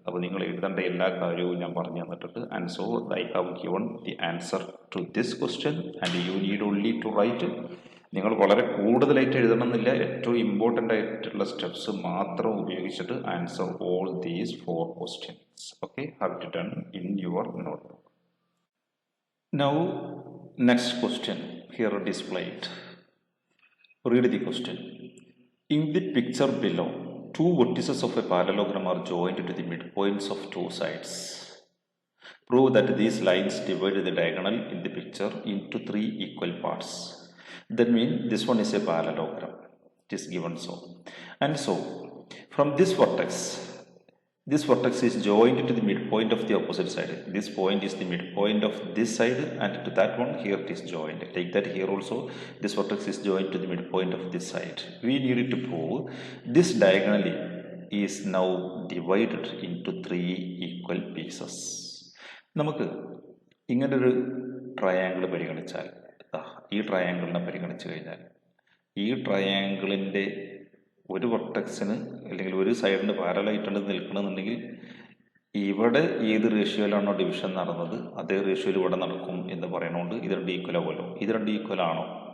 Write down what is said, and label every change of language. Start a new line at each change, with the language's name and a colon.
Malayalam: അപ്പോൾ നിങ്ങൾ എഴുതേണ്ട എല്ലാ കാര്യവും ഞാൻ പറഞ്ഞു തന്നിട്ടുണ്ട്.
English: And so I have given the answer to this question and you need only to write.
Malayalam: നിങ്ങൾ വളരെ കൂടുതലായിട്ട് എഴുതണമെന്നില്ല, ഏറ്റവും ഇമ്പോർട്ടൻ്റ് ആയിട്ടുള്ള സ്റ്റെപ്സ് മാത്രം ഉപയോഗിച്ചിട്ട്
English: Answer all these 4 questions. Okay, have it done in your notebook. Now next question here displayed. Read the question. In the picture below, two vertices of a parallelogram are joined to the midpoints of two sides. Prove that these lines divide the diagonal in the picture into 3 equal parts. That means this one is a parallelogram. It is given so. And so, from this vertex is joined to the midpoint of the opposite side. This point is the midpoint of this side, and to that one here it is joined. Take that here also, this vertex is joined to the midpoint of this side. We needed to prove this diagonally is now divided into 3 equal pieces.
Malayalam: നമുക്ക് ഇങ്ങനൊരു triangle പരിഗണിച്ചാൽ, ഈ ട്രയാങ്കിളിനെ പരിഗണിച്ചു കഴിഞ്ഞാൽ, ഈ ട്രയാങ്കിളിൻ്റെ ഒരു വെർട്ടക്സിന് അല്ലെങ്കിൽ ഒരു സൈഡിന് പാരലായിട്ടാണ് നിൽക്കണമെന്നുണ്ടെങ്കിൽ ഇവിടെ ഏത് റേഷ്യോയിലാണോ ഡിവിഷൻ നടന്നത് അതേ റേഷ്യോയിൽ ഇവിടെ നടക്കും എന്ന് പറയുന്നതുകൊണ്ട് ഇത് രണ്ട് ഈക്വൽ ആവുമല്ലോ. ഇത് രണ്ട് ഈക്വൽ ആണോ?